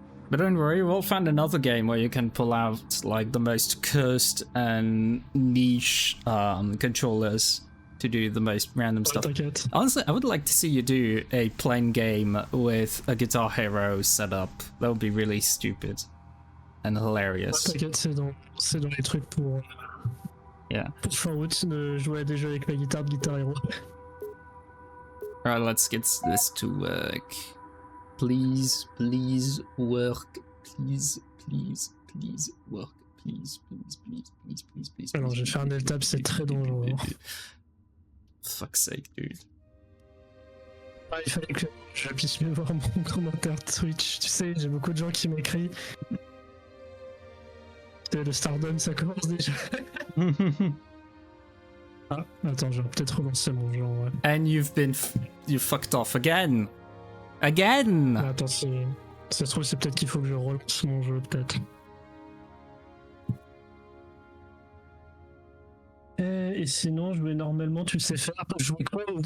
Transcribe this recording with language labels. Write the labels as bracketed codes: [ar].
[en] But don't worry, we'll find another game where you can pull out like the most cursed and niche controllers to do the most random stuff. [fr] T'inquiète. [en] Honestly, I would like to see you do a plain game with a Guitar Hero setup. That would be really stupid and hilarious. [fr] T'inquiète, c'est dans les trucs pour [en] Yeah. [fr] fin août de jouer à des jeux avec ma guitare de Guitar Hero. [en] Alright, let's get this to work. please, please work. Please, please, please work. Please, please, please, please, please, please. [fr] Alors, j'ai fait un tab, c'est très dangereux. [en] Fuck's sake, dude. [fr] Ah, il fallait que je puisse mieux voir mon commentaire de Twitch. Tu sais, j'ai beaucoup de gens qui m'écrivent. Le Stardom, ça commence déjà. Ah, attends, je vais peut-être relancer mon jeu. Ouais. [en] And you fucked off again. Again. [fr] Ah, attends, si ça se trouve, c'est peut-être qu'il faut que je relance mon jeu, peut-être. Et sinon, jouer normalement, tu sais faire. Jouer quoi?